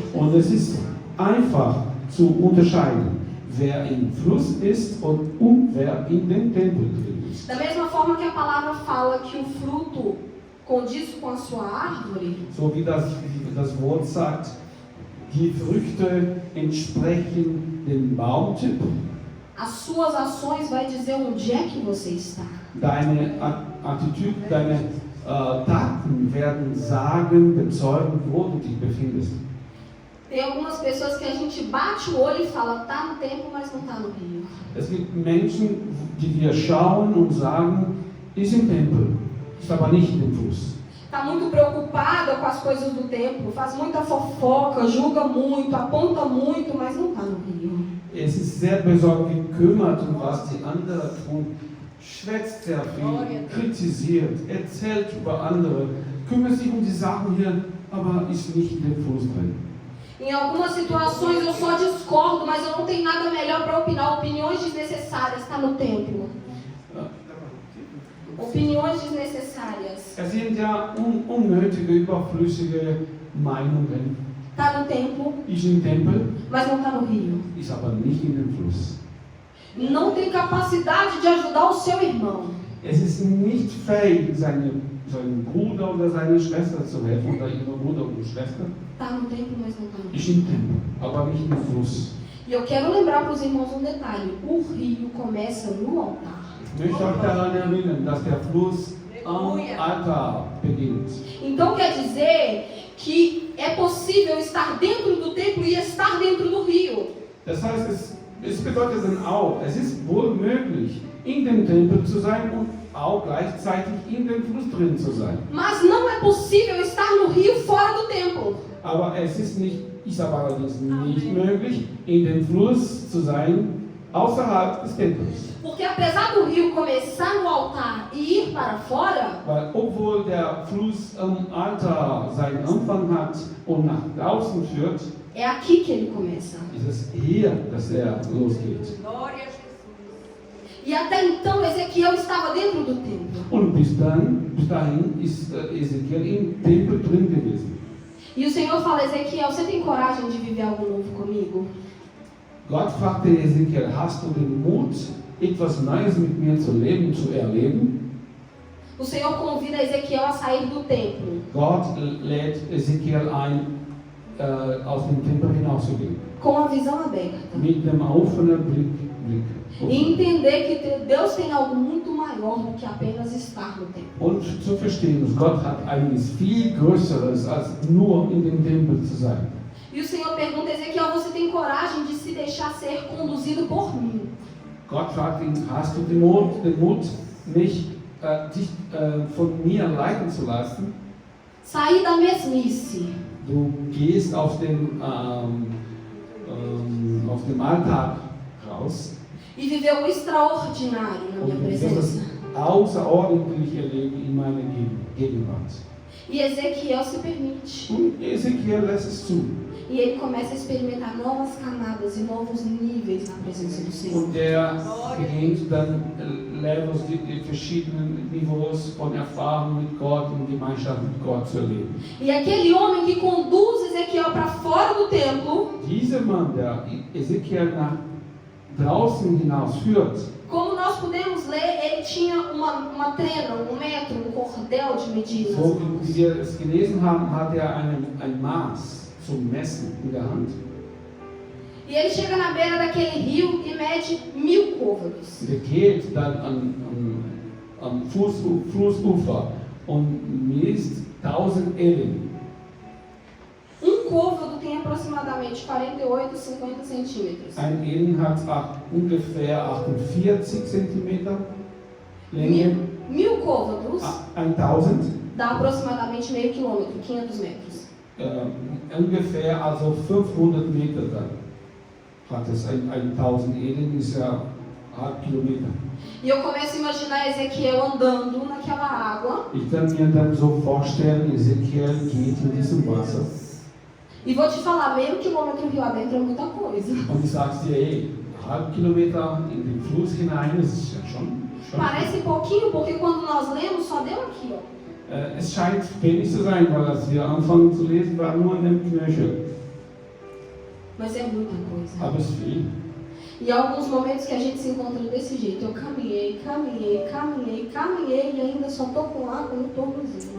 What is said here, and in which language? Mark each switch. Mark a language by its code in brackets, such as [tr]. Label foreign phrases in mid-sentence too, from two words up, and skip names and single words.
[de] Und es ist einfach zu unterscheiden, wer im Fluss ist und wer in dem Tempel drin ist. [pt] Da mesma forma que a palavra fala que o fruto condiz com a sua árvore, [de] So wie das Wort sagt, die Früchte entsprechen dem Baumtyp. [pt] as suas ações vai dizer onde é que você está. [de] Deine Attitüde, deine Taten werden sagen, bezeugen, wo du dich befindest. [pt] Tem algumas pessoas que a gente bate o olho e fala, tá no templo, mas não tá no rio. [de] Es gibt Menschen, die wir schauen und sagen, ist im Tempel, ist aber nicht im Fluss. [pt] Está muito preocupada com as coisas do templo, faz muita fofoca, julga muito, aponta muito, mas não está no rio. [de] Es ist sehr besorgt gekümmert, um was die anderen tun, schwätzt sehr viel, kritisiert, erzählt über andere, kümmert sich um die Sachen hier, aber ist nicht in dem Fluss drin. [pt] Em algumas situações eu só discordo, mas eu não tenho nada melhor para opinar. Opiniões desnecessárias, está no templo. Opiniões desnecessárias. [de] Es sind ja unnötige, überflüssige Meinungen. [pt] Está no templo, [de] Ist im Tempel, [pt] mas não está no rio. [de] ist aber nicht in dem Fluss. [pt] Não tem capacidade de ajudar o seu irmão. [de] Es ist nicht fähig, seinem Bruder oder seiner Schwester zu helfen, oder ihrer Bruder oder Schwester. [pt] Está no templo, mas não está no rio. [de] Ist im Tempel, aber nicht im Fluss. [pt] E eu quero lembrar para os irmãos um detalhe. O rio começa no altar. [de] Ich möchte euch daran erinnern, dass der Fluss am Altar beginnt. [pt] Então quer dizer que é possível estar dentro do templo e estar dentro do rio. [de] Das heißt, es bedeutet dann auch, es ist wohl möglich, in dem Tempel zu sein und auch gleichzeitig in dem Fluss drin zu sein. [pt] Mas não é possível estar no rio fora do templo. [de] Aber es ist aber allerdings nicht möglich, in dem Fluss zu sein außerhalb des Tempels. [pt] Porque apesar do rio começar no altar e ir para fora, [de] Weil obwohl der Fluss am Altar seinen Anfang hat und nach draußen führt, [pt] é aqui que ele começa. [de] ist es hier, dass er losgeht. [pt] E até então Ezequiel estava dentro do templo. [de] Und bis dahin ist Ezekiel im Tempel drin gewesen. [pt] E o Senhor fala, Ezequiel, você tem coragem de viver algo novo comigo? [de] Gott fragte Ezekiel, hast du den Mut, etwas Neues mit mir zu leben, zu erleben? [pt] O Senhor convida Ezequiel a sair do templo. [de] Gott lädt Ezekiel ein, aus dem Tempel hinauszugehen. [pt] Com a visão aberta. [de] Mit dem offenen Blick. [pt] E entender que Deus tem algo muito maior do que apenas estar no templo. [de] Und zu verstehen, dass Gott hat eines viel Größeres, als nur in dem Tempel zu sein. [pt] E o Senhor pergunta a Ezequiel, você tem coragem de se deixar ser conduzido por mim? [de] Gott fragt ihn, hast du den Mut dich von mir leiten zu lassen? [pt] Sair da mesmice. [de] Du gehst auf dem Alltag raus. [pt] E viver o extraordinário na minha [de] Und du wirst das [pt] presença. [de] außerordentlich erleben in meiner Gegenwart. [pt] E Ezequiel se permite. [de] Und Ezekiel lässt es zu. [pt] E ele começa a experimentar novas camadas e novos níveis na presença do Senhor. [de] Und beginnt dann Levels, die verschiedenen Niveaus von Erfahrung mit Gott und Gemeinschaft mit Gott zu erleben. [pt] E aquele homem que conduz Ezequiel para fora do templo, [de] Dieser Mann, der Ezekiel nach draußen hinaus führt, [pt] como nós podemos ler, ele tinha uma trena, metro, cordel de medida. [de] so wie wir es gelesen haben, hat er ein Maß zum Messen in der Hand. [pt] E ele chega na beira daquele rio e mede 1000 côvados. [de] Er geht dann am Flussufer und misst 1000 Ellen. [pt] Côvado tem aproximadamente 48, 50 centímetros. [de] Ein Ellen hat ungefähr 48 Zentimeter Länge. [pt] 1000 côvados [de] 1000 [pt] dá aproximadamente meio quilômetro, 500 metros. [de] Ungefähr also 500 Meter dann hat es. 1000 Ellen ist ja halb Kilometer. [pt] E eu começo a imaginar Ezequiel andando naquela água. [de] Ich kann mir dann so vorstellen, Ezekiel geht in diesem Wasser. [pt] E vou te falar, meio quilômetro rio adentro é muita coisa. [de] Und ich sag's dir, halb Kilometer in den Fluss hinein, das ist ja schon. [pt] Parece pouquinho, porque quando nós lemos só deu aqui, ó. [de] Es scheint wenig zu sein, weil als wir anfangen zu lesen, war nur in dem Knöchel. [pt] Mas é muita coisa. [de] Aber es ist viel. [pt] E há alguns momentos que a gente se encontra desse jeito. Eu caminhei e ainda só estou com água no tornozelo.